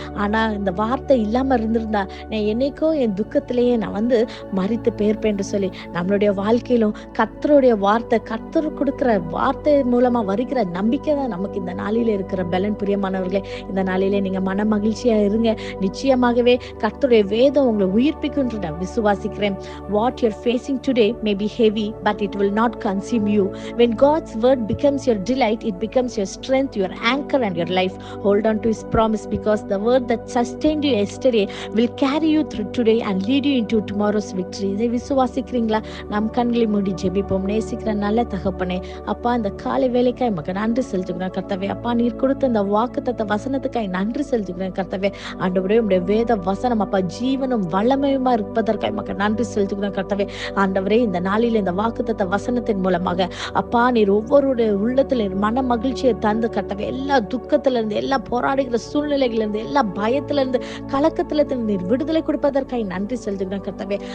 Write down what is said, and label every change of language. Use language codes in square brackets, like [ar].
[ta] ஆனா இந்த வார்த்தை இல்லாம இருந்திருந்தா நான் என்னைக்கோ என் துக்கத்திலேயே நான் மரித்து போயிருப்பேன் என்று சொல்லி நம்மளுடைய வாழ்க்கையிலும் கர்த்தருடைய வார்த்தை, கர்த்தர் கொடுக்கிற வார்த்தை மூலமா வருகிற நம்பிக்கை தான் நமக்கு இந்த நாளில இருக்கிற பலன். பிரியமானவர்களே, இந்த நாளிலே நீங்க மன மகிழ்ச்சியா இருங்க. நிச்சயமாகவே கர்த்தருடைய வேதம் உங்களை உயிர்ப்பிக்கும் என்று நான் விசுவாசிக்கிறேன். [en] What you're facing today may be heavy, but it will not consume you. When God's word becomes your delight, it becomes your strength, your anchor and your life. Hold on to his promise, because the word that sustained you yesterday will carry you through today and lead you into tomorrow's victory. [ta] இதை விசுவாசிக்கிறீங்களா? நம் கண்களை மூடி ஜெபிப்போம். நேசிக்கிற நல்ல தகப்பனே, அப்பா இந்த காலை வேலைக்காய் மக நன்றி செலுத்துகிறேன் கர்த்தாவே. அப்பா நீர் கொடுத்த இந்த வாக்குத்தத்த வசனத்துக்காய் நன்றி செலுத்துகிறேன் கர்த்தாவே. ஆண்டவரே, உம்முடைய வேத வசனம் அப்பா ஜீவனும் வல்லமையுமா இருப்பதற்காக மக நன்றி செலுத்துகிறேன் கர்த்தாவே. ஆண்டவரே, இந்த நாளில் இந்த வாக்குத்தத்த வசனத்தின் மூலமாக அப்பா நீர் ஒவ்வொருடைய உள்ளத்துல மன மகிழ்ச்சியை தந்து கர்த்தாவே, எல்லா துக்கத்துல இருந்து, எல்லா போராடுகிற சூழ்நிலைகள் இருந்து, எல்லா பயத்துல இருந்து, கலக்கத்துல இருந்து நீர் விடுதலை கொடுப்பதற்காக நன்றி செலுத்துகிறேன் கர்த்தாவே.